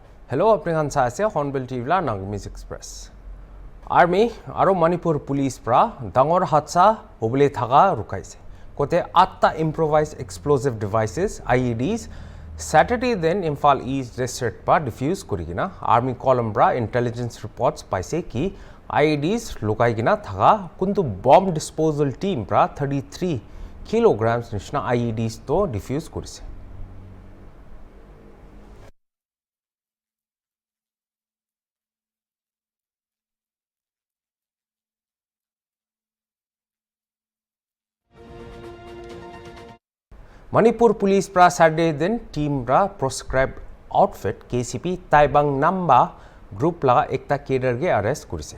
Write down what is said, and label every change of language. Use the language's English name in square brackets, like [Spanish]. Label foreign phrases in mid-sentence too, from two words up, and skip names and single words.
[Naga Pidgin] Hello, apningan sa ase Hornbill TV la Nagamis Express. Army aro Manipur Police pra dangor hatsa hobole thaga rukaise. Kote 8ta [English] improvised explosive devices IEDs Saturday [Naga Pidgin] then Imphal East district pa defuse kurigina Army column pra [English] intelligence reports [Naga Pidgin] paise ki IEDs lukai gina thaga kuntu [English] bomb disposal team [Naga Pidgin] pra 33 kilograms nishna IEDs to defuse kurise. Manipur Police pra Saturday din team pra [English] proscribed outfit [Naga Pidgin] KCP Taibang Namba group la ekta cadre ge arrest kurise.